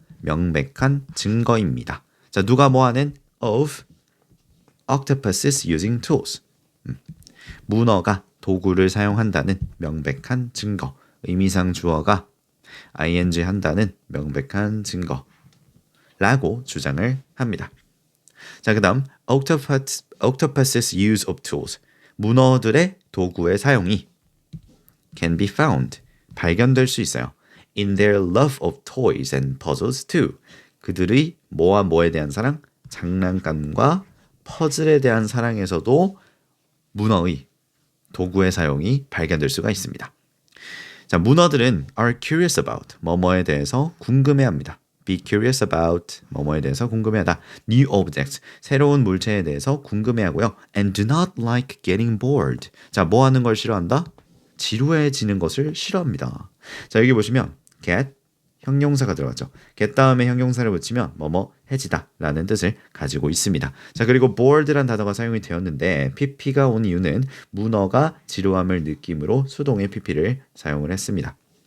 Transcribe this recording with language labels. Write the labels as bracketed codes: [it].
[ko] 명백한 증거입니다. 자, 누가 뭐하는? [en] of octopuses using tools. [ko] 문어가 도구를 사용한다는 명백한 증거. 의미상 주어가 ing 한다는 명백한 증거라고 주장을 합니다. 자, 그 다음 [en] octopus's use of tools. [ko] 문어들의 도구의 사용이 [en] can be found. [ko] 발견될 수 있어요. [en] In their love of toys and puzzles too. [ko] 그들의 뭐와 뭐에 대한 사랑? 장난감과 퍼즐에 대한 사랑에서도 문어의 도구의 사용이 발견될 수가 있습니다. 자, 문어들은 [en] are curious about [ko] 뭐뭐에 대해서 궁금해합니다. [en] Be curious about [ko] 뭐뭐에 대해서 궁금해하다. [en] New objects [ko] 새로운 물체에 대해서 궁금해하고요. [en] And do not like getting bored. [ko] 자, 뭐 하는 걸 싫어한다? 지루해지는 것을 싫어합니다. 자, 여기 보시면 get 형용사가 들어갔죠. get 다음에 형용사를 붙이면 뭐뭐 해지다 라는 뜻을 가지고 있습니다. 자, 그리고 bored란 단어가 사용이 되었는데 pp가 온 이유는 문어가 지루함을 느낌으로 수동의 pp를 사용을 했습니다.